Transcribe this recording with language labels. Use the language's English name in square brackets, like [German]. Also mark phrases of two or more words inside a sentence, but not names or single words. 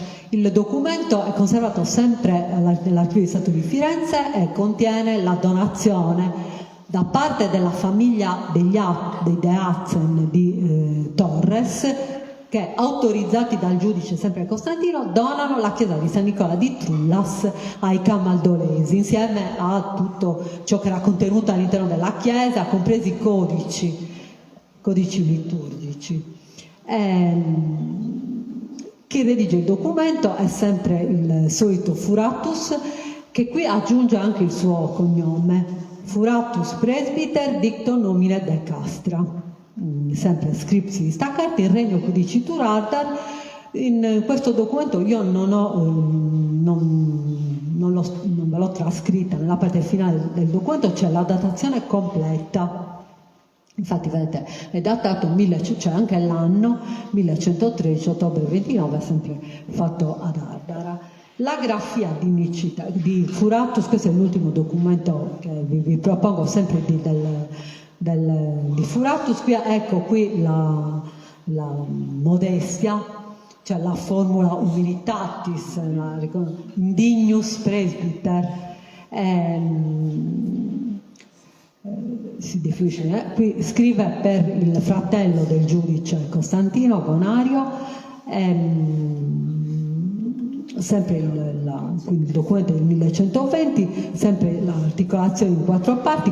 [Italian] Il documento è conservato sempre nell'Archivio di Stato di Firenze e contiene la donazione da parte della famiglia dei De Hazen di Torres, che autorizzati dal giudice sempre Costantino donano la chiesa di San Nicola di Trullas ai camaldolesi insieme a tutto ciò che era contenuto all'interno della chiesa, compresi i codici liturgici. Chi redige il documento è sempre il solito Furatus, che qui aggiunge anche il suo cognome, [Latin] Furatus presbyter dicto nomine de castra, sempre scripsi staccati in regno cudicitur ardar. [Italian] In questo documento io non ve l'ho trascritta, nella parte finale del documento c'è la datazione completa. Infatti vedete, è datato, c'è anche l'anno 1113, ottobre 29, sempre fatto ad Ardara. La grafia di Nicita, di Furatus, questo è l'ultimo documento che vi propongo sempre di Furatus. Ecco qui la modestia, cioè la [Latin] formula humilitatis, indignus presbyter, [Italian] si definisce, qui scrive per il fratello del giudice Costantino Gonario, sempre quindi il documento del 1120, sempre l'articolazione in 4 parti.